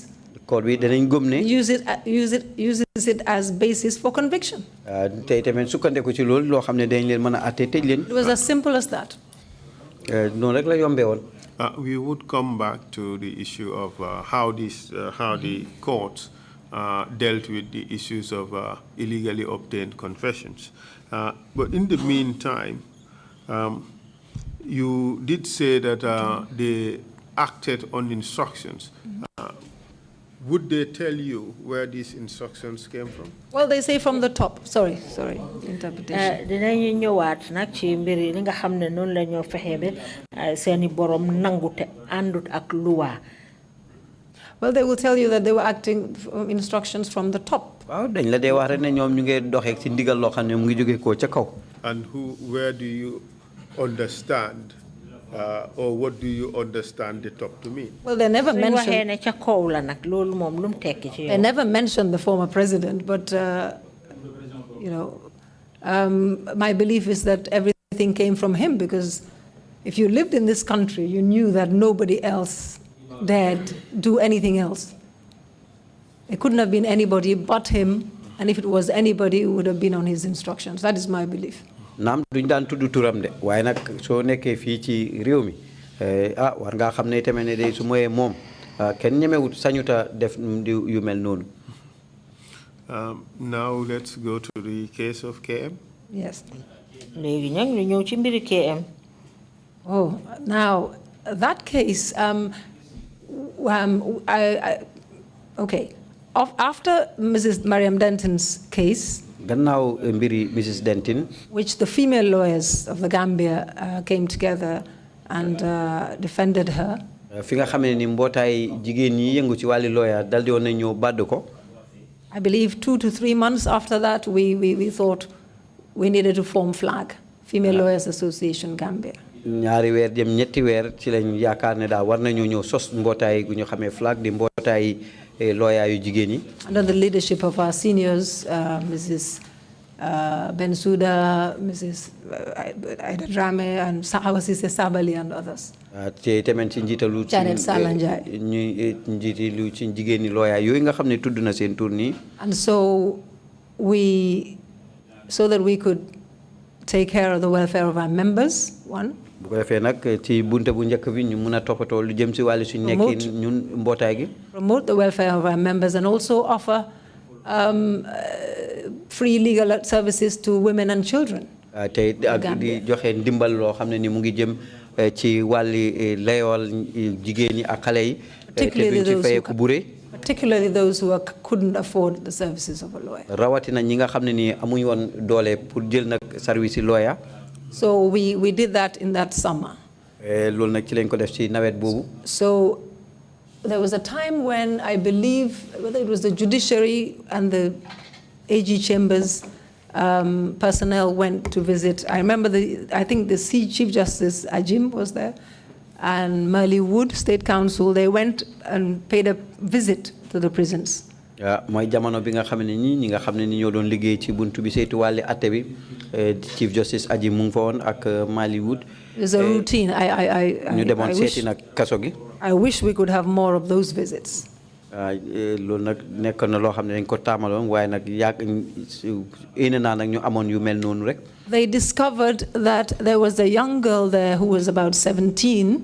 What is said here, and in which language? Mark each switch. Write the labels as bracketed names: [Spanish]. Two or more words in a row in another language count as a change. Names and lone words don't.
[Wolof] Court bi danañ gëm ne. [English] uses it as basis for conviction. [Wolof] Tey tamit sukkandiku ci loolu loo xam ne dañ leen mën a àtte tëj leen. [English] It was as simple as that. [Wolof] Noonu rek la yombee woon. [English] We would come back to the issue of how the courts dealt with the issues of illegally obtained confessions. But in the meantime, you did say that they acted on instructions. Would they tell you where these instructions came from? Well, they say from the top. Sorry, interpretation. [Wolof] Dinañu ñëwaat nag ci mbir yi nga xam ne noonu la ñoo fexe ba seeni borom nangute àndut ak luwa. [English] Well, they will tell you that they were acting instructions from the top. [Wolof] Waaw dañ la dee wax rek ne ñoom ñu ngi doxee ci ndigal loo xam ne mu ngi jóge ko ca kaw. [English] And where do you understand Or what do you understand the top to mean? Well, they never mentioned. They never mentioned the former president, but you know, my belief is that everything came from him, because if you lived in this country, you knew that nobody else dared do anything else. It couldn't have been anybody but him, and if it was anybody, it would have been on his instructions. That is my belief. [Wolof] Nam duñ daan tuddu turam de waaye nag soo nekkee fii ci réew mi war ngaa xam ne tamit ne de su moyee moom kenn ñemewut sañuta def yu mel noonu. [English] Now let's go to the case of KM. Yes. [Wolof] léegi nag ñu ñëw ci mbiri KM. [English] Oh, now that case, okay. After Mrs. Mariam Denton's case, [Wolof] gannaaw mbiri Mrs. Denton, [English] which the female lawyers of the Gambia came together and defended her, [Wolof] fi nga xamee ni mbootaay jigéen ñi yëngu ci wàlli lawyer daldi woon na ñëw bàdd ko. [English] I believe 2 to 3 months after that, we thought we needed to form FLAG, Female Lawyers Association Gambia. [Wolof] ñaari weer jëm ñetti weer ci lañ yaakaar ne daal war nañu ñëw sos mbootaay gu ñu xamee FLAG di mbootaay lawyer yu jigéen ñi. [English] Under the leadership of our seniors, Mrs. Bensouda, Mrs. Aida Drame, and Sahawasise Sabali and others. [Wolof] te tamit ci njiitalu ci Janet Salanjai. ñu njiitalu ci jigéen ñi lawyer yooyu nga xam ne tudd na seen tur nii. [English] And so that we could take care of the welfare of our members, one. [Wolof] bu ko defee nag ci bunte bu njëkk bi ñu mun a toppatoo lu jëm si wàllu suñu nekkin ñun mbootaay gi. [English] Promote the welfare of our members and also offer free legal services to women and children. [Wolof] te ak di joxe ndimbal loo xam ne ni mu ngi jëm ci wàlli layool jigéen ñi ak xale yi. te duñ ci fayeeku bu rëy. [English] Particularly those who couldn't afford the services of a lawyer. [Wolof] rawatina ñi nga xam ne ni amuñ woon doole pour jël nag service yi lawyer. [English] So we did that in that summer. [Wolof] loolu nag ci lañ ko def ci nawet boobu. [English] So there was a time when I believe whether it was the judiciary and the AG chambers personnel went to visit. I remember I think the Chief Justice Ajim was there, and Merle Wood, State Council. They went and paid a visit to the prisons. [Wolof] mooy jamono bi nga xam ne ñi nga xam ne ni ñoo doon liggéey ci buntu bi saytu wàlli atte bi Chief Justice Ajim mu ngi fa woon ak Merle Wood. [English] It's a routine. [Wolof] ñu demoon seeti nag kaso gi. [English] I wish we could have more of those visits. [Wolof] loolu nag nekk na loo xam ne dañ ko taamaloon waaye nag yéene naa nag ñu amoon yu mel noonu rek. [English] They discovered that there was a young girl there who was about 17.